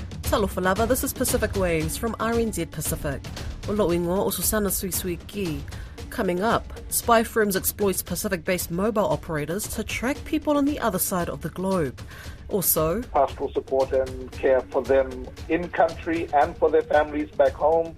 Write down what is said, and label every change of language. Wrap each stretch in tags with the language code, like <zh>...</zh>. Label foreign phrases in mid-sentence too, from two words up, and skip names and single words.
<sm>Talofa lava,</sm> <en>this is Pacific Waves from RNZ Pacific.</en> <sm>O lo'ingo o Susana Suisui.</sm> <en>Coming up, spy firms exploit Pacific-based mobile operators to track people on the other side of the globe. Also, pastoral support and care for them in country and for their families back home.</en>